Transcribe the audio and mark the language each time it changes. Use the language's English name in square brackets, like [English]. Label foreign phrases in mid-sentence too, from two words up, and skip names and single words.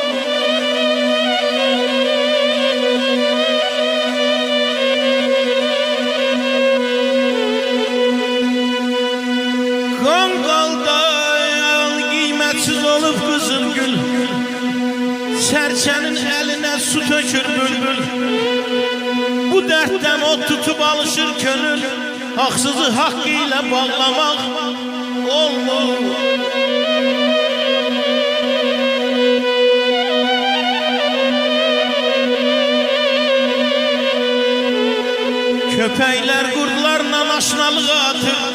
[Azerbaijani] Qanqaldan qiymətsiz olub qızıl gül, sərçənin əlinə su tökür bülbül. Bu dərddən o tutub alışır könül, [Turkish] haksızı hakkı ile bağlamak olmur. Köpekler kurtlarla aşnalığa atır.